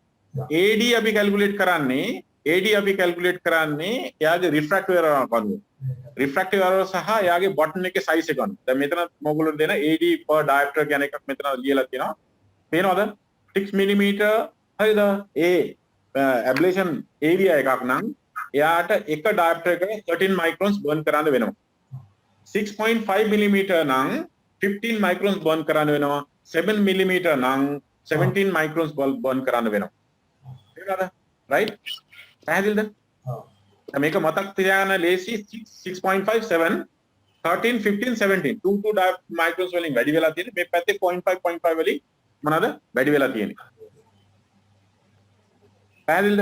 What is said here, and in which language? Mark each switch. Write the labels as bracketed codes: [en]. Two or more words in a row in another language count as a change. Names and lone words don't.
[si] AD අපි calculate කරන්නේ එයාගේ [en] refractive error [si] අනුව. [en] refractive error [si] සහ එයාගේ button එකේ size එක අනුව. දැන් මෙතන මොගොල්ලෝ දෙන [en] AD per diopter [si] කියන එකක් මෙතන ලියලා තියෙනවා. පේනවද? 6 mm හරිද? ඒ [en] ablation area [si] එකක් නම් එයාට එක diopter එකක 13 microns burn කරන්න වෙනවා. 6.5 mm නම් 15 microns burn කරන්න වෙනවා. 7 mm නම් 17 microns burn කරන්න වෙනවා. තේරුණාද? right? පැහැදිලිද? ඔව්. මේක මතක් තියාගන්න ලේසි 6.5 7 13 15 17 2 microns වලින් වැඩි වෙලා තියෙන්නේ. මේ පැත්තේ 0.5 වලින් මොනවාද වැඩි වෙලා තියෙන්නේ. පැහැදිලිද?